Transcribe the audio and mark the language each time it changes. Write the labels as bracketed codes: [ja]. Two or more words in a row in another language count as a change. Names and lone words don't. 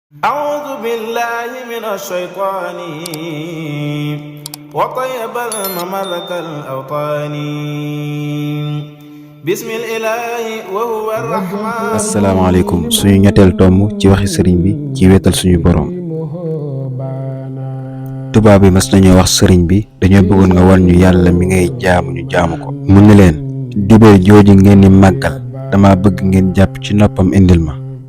[ar] أعوذ بالله من الشيطان وطيب المملك الأوطان بسم الإله وهو الرحمن. [wo] asalaamaaleykum suñu ñetteel tomb ci waxi sëriñ bi ci wéetal suñu boroom. tubaab bi mas nañoo wax sëriñ bi dañoo bëggoon nga wan ñu yàlla mi ngay jaamu ñu jaamu ko. mu ni leen dibéer jooju ngeen di màggal dama bëgg ngeen jàpp ci noppam indil ma.